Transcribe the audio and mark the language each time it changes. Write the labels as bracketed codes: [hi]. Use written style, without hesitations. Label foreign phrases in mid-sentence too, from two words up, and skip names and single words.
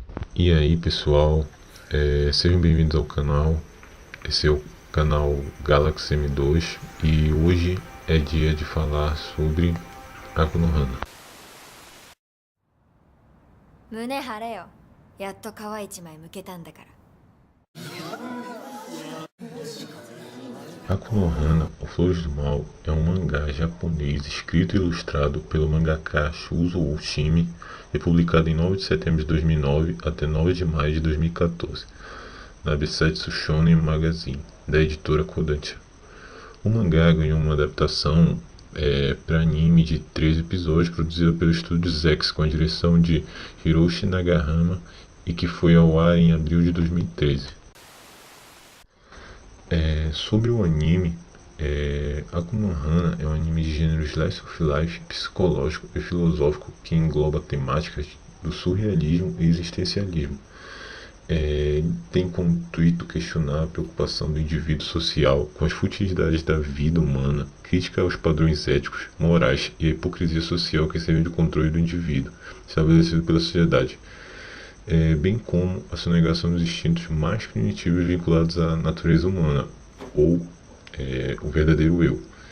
[pt] E aí pessoal, sejam bem-vindos ao canal. Esse é o canal Galaxy M2 e hoje é dia de falar sobre Aku no Hana. [ja] 胸張れよ。やっと皮一枚剥けたんだから。 [pt] Aku no Hana, ou Flores do Mal, é um mangá japonês escrito e ilustrado pelo mangaka Shuzo Oshimi e publicado em 9 de setembro de 2009 até 9 de maio de 2014, na Bissetsu Shonen Magazine, da editora Kodansha. O mangá ganhou uma adaptação para anime de 3 episódios, produzida pelo estúdio Zex, com a direção de Hiroshi Nagahama, e que foi ao ar em abril de 2013. Sobre o anime, Aku no Hana é um anime de gênero [en] slice of life, [pt] psicológico e filosófico que engloba temáticas do surrealismo e existencialismo. Tem como intuito questionar a preocupação do indivíduo social com as futilidades da vida humana, crítica aos padrões éticos, morais e a hipocrisia social que serve de controle do indivíduo, estabelecido pela sociedade, bem como a sonegação dos instintos mais primitivos vinculados à natureza humana, ou o verdadeiro eu.